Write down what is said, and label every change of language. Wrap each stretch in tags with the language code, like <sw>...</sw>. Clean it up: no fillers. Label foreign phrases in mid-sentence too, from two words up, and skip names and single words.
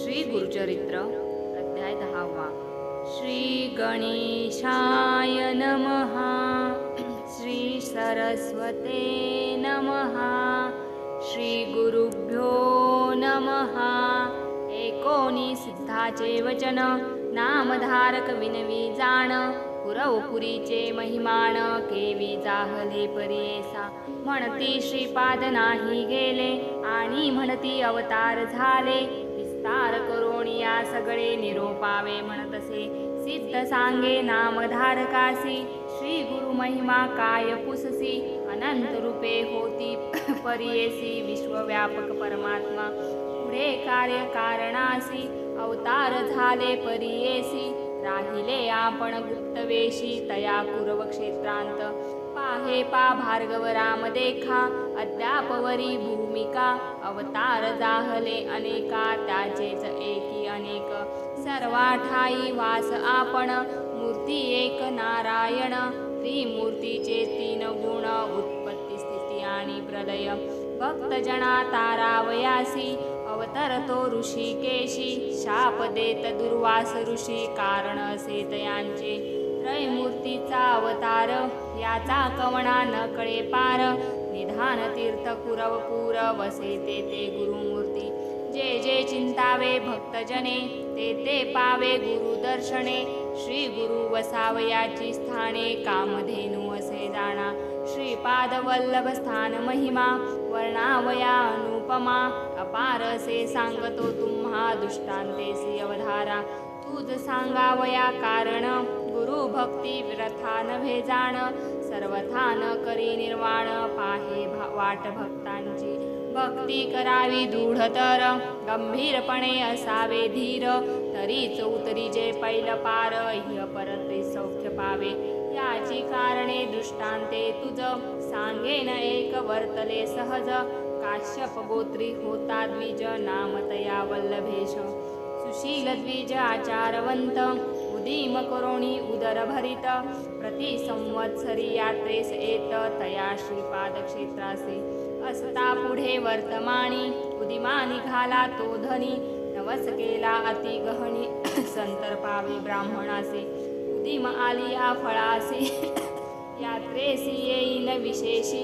<mr>गुरुचरित्र अध्याय 10वा.</mr> <sa>श्री गणेशाय नमः. श्री सरस्वते नमः. श्री गुरुभ्यो नमः.</sa> <mr>एकोणी सिद्धाचे वचन, नामधारक विनवी जाण. पुरवपुरीचे महिमान, केवी जाहले परियेसा. म्हणती श्रीपाद नाही गेले, आणि म्हणती अवतार झाले. विस्तार करोनिया सगळे निरोपावे म्हणतसे. सिद्ध सांगे नामधारकासी, श्री गुरु महिमा काय पुससी. अनंत रूपे होती परियेसी, विश्वव्यापक परमात्मा पुढे कार्य कारणासी. अवतार झाले परियेसी, राहिले आपण गुप्तवेशी. तया कुरव क्षेत्रांत पाहे पा भार्गव राम देखा. अद्यापवरी भूमिका, अवतार जाहले अनेका. त्याचेच एकी अनेक, सर्वा ठाई वास आपण. मूर्ती एक नारायण, त्रिमूर्तीचे तीन गुण. उत्पत्ती स्थिती आणि प्रलय, भक्तजना तारावयासी. अवतरतो ऋषिकेशी, शाप देत दुर्वास ऋषी. कारण असे तयांचे, त्रयमूर्तीचा अवतार. याचा कवणा न कळे पार. निधान तीर्थ कुरवपूर, वसे ते गुरुमूर्ती. जे जे चिंतावे भक्तजने, ते पावे गुरुदर्शने. श्री गुरु वसावयाची स्थाने, कामधेनू असे जाणा. श्रीपाद वल्लभ स्थान महिमा, वर्णावया अनुपमा. अपार असे सांगतो तुम्हा, दृष्टांतेसी अवधारा. तुझ सांगावया कारण, गुरु भक्ती व्यथा नव्हे जाण. सर्वथा न करी निर्वाण, पाहे वाट भक्तांची. भक्ती करावी दृढतर, गंभीरपणे असावे धीर. तरीच उतरीजे पैल पार, ह्य परते सौख्य पावे. याची कारणे दृष्टांते तुझ, सांगेन एक वर्तले सहज. काश्यप गोत्री होता द्विज, नामतया वल्लभेश. सुशील द्विज आचारवंत, उदीम करोणी उदर भरित. प्रति संवत्सरी यात्रेस येत, तया श्रीपाद क्षेत्रासी. असता पुढे वर्तमानी, उदिमा निघाला तो धनी. नवस केला अति गहनी, संतर्पावे ब्राह्मणासे. उदिम आलिया फळासी, यात्रेसी येईन विशेषी.</mr>